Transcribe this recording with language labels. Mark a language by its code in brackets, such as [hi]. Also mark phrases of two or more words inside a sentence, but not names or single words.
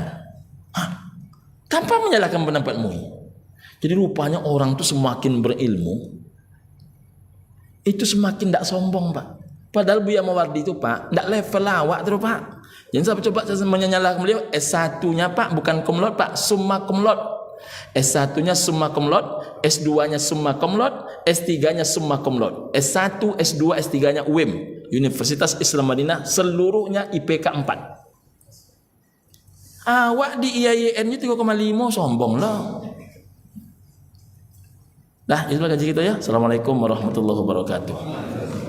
[id] Tanpa menyalahkan pendapat MUI. Jadi rupanya orang itu semakin berilmu, itu semakin tak sombong, Pak. Padahal Buya Mawardi itu, Pak, tidak level lawak terus, Pak. Jangan sampai coba menyalahkan beliau. S1-nya, Pak, bukan [la] cum laude, [id] Pak, [la] summa cum laude. [id] S1-nya [la] summa cum laude, [id] S2-nya [la] summa cum laude, [id] S3-nya [la] summa cum laude. [id] S1, S2, S3-nya UIM, Universitas Islam Madinah, seluruhnya IPK 4. Awak di IAIN-nya 3,5, sombong lah. Dah, itulah kaji kita ya. [ar] السلام عليكم ورحمة الله وبركاته.